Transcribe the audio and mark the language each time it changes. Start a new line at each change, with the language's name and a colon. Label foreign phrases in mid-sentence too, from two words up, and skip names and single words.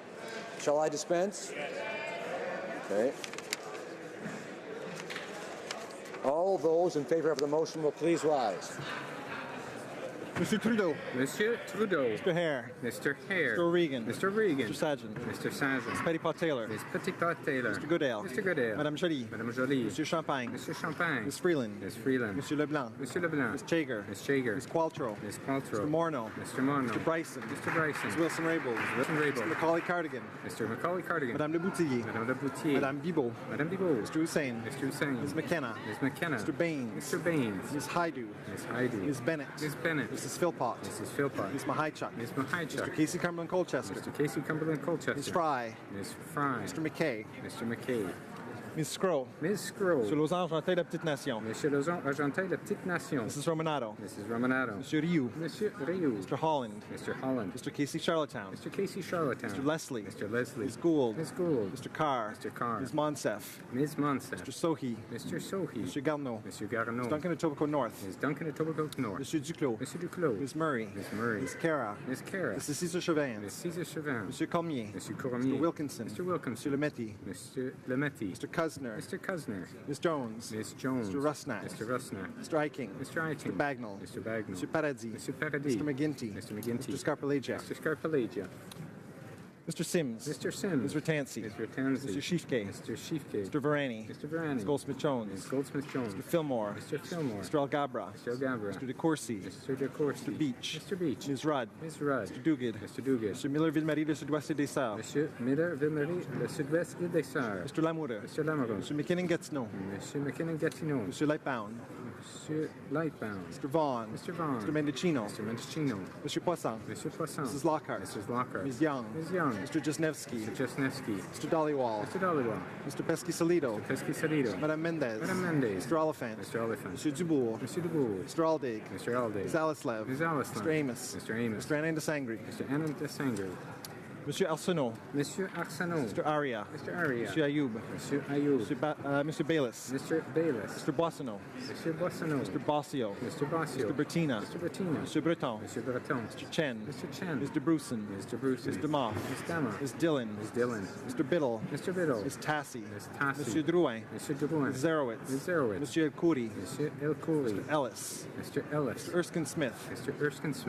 English: Shall I dispense? Okay. All those in favor of the motion will please rise. Mr. Trudeau. Monsieur Trudeau. Mr. Hare. Mr. Hare. Mr. Regan. Mr. Regan. Mr. Sargent. Mr. Sargent. Ms. Petitpas-Taylor. Ms. Petitpas-Taylor. Mr. Goodale. Mr. Goodale. Madame Joly. Madame Joly. Monsieur Champagne. Monsieur Champagne. Ms. Freeland. Ms. Freeland. Monsieur Leblanc. Monsieur Leblanc. Ms. Chager. Ms. Chager. Ms. Qualtrough. Ms. Qualtrough. Mr. Morneau. Mr. Morneau. Mr. Bryson. Mr. Bryson. Ms. Wilson-Raybould. Ms. Wilson-Raybould. Mr. Macaulay-Cardigan. Mr. Macaulay-Cardigan. Madame Le Boutillier. Madame Le Boutillier. Madame Bibeau. Madame Bibeau. Mr. Hussain. Mr. Hussain. Ms. McKenna. Ms. McKenna. Mr. Baines. Mr. Baines. Ms. Haidu. Ms. Haidu. Ms. Bennett. Ms. Bennett. Mrs. Philpott. Mrs. Philpott. Ms. Mahichuk. Ms. Mahichuk. Mr. Casey Cumberland Colchester. Mr. Casey Cumberland Colchester. Ms. Fry. Ms. Fry. Mr. McKay. Mr. McKay. Ms. Scroll. Ms. Scroll. Monsieur Lausanne Argentin, la Petite Nation. Monsieur Lausanne Argentin, la Petite Nation. Mrs. Romanato. Mrs. Romanato. Monsieur Rioux. Monsieur Rioux. Mr. Holland. Mr. Holland. Mr. Casey Charlottetown. Mr. Casey Charlottetown. Mr. Leslie. Mr. Leslie. Ms. Gould. Ms. Gould. Mr. Carr. Mr. Carr. Ms. Monsef. Ms. Monsef. Mr. Sohi. Mr. Sohi. Mr. Garneau. Mr. Garneau. Ms. Duncan Etobicoke North. Ms. Duncan Etobicoke North. Monsieur Duclos. Mr. Duclos. Ms. Murray. Ms. Murray. Ms. Cara. Ms. Cara. Mrs. Cesar Chauvin. Ms. Cesar Chauvin. Monsieur Cormier. Monsieur Cormier. Mr. Wilkinson. Mr. Wilkinson. Monsieur Lemetti. Mr. Lemetti. Mr. Cuzner. Mr. Cuzner. Ms. Jones. Ms. Jones. Mr. Rusnak. Mr. Rusnak. Mr. Eiking. Mr. Eiting. Mr. Bagnall. Mr. Bagnall. Mr. Paradis. Mr. Paradis. Mr. McGinty. Mr. McGinty. Mr. Scarpellegia. Mr. Scarpellegia. Mr. Sims. Mr. Sims. Mr. Tansey. Mr. Tansey. Mr. Schiefke. Mr. Schiefke. Mr. Varani. Mr. Varani. Ms. Goldsmith-Jones. Ms. Goldsmith-Jones. Mr. Fillmore. Mr. Fillmore. Mr. Algabra. Mr. Algabra. Mr. DeCourcy. Mr. DeCourcy. Mr. Beach. Mr. Beach. Ms. Rudd. Ms. Rudd. Mr. Duguid. Mr. Duguid. Mr. Miller-Ville-Marie, le Sud-Ouest et des Sœurs. Monsieur Miller-Ville-Marie, le Sud-Ouest et des Sœurs. Mr. Lamoureux. Mr. Lamoureux. Mr. McKinnon-Gatineau. Monsieur McKinnon-Gatineau. Mr. Lightbound. Monsieur Lightbound. Mr. Vaughan. Mr. Vaughan. Mr. Mendicino. Mr. Mendicino. Mr. Poisson. Monsieur Poisson. Mrs. Lockhart. Mrs. Lockhart. Ms. Young. Ms. Young. Mr. Jesnevsky. Mr. Jesnevsky. Mr. Dollywall. Mr. Dollywall. Mr. Pesky-Salido. Mr. Pesky-Salido. Madame Mendez. Madame Mendez. Mr. Oliphant. Mr. Oliphant. Mr. Dubourg. Monsieur Dubourg. Mr. Aldig. Mr. Aldig. Ms. Alislev. Ms. Alislev. Mr. Amos. Mr. Amos. Mr. Anand Desangri. Mr. Anand Desangri. Monsieur Arsenault. Monsieur Arsenault. Mr. Aria. Mr. Aria. Monsieur Ayoub. Monsieur Ayoub. Monsieur Bayless. Mr. Bayless. Mr. Boissonneau. Monsieur Boissonneau. Mr. Bossio. Mr. Bossio. Mr. Bertina. Mr. Bertina. Monsieur Breton. Monsieur Breton. Mr. Chen. Mr. Chen. Mr. Bruson. Mr. Bruce. Mr. Moff. Ms. Dammer. Ms. Dillon. Ms. Dillon. Mr. Biddle. Mr. Biddle. Ms. Tassi. Ms. Tassi. Monsieur Drouin. Monsieur Drouin. Ms. Zerowitz. Ms. Zerowitz. Monsieur El Khoury. Monsieur El Khoury. Mr. Ellis. Mr. Ellis. Mr. Erskine Smith. Mr. Erskine Smith.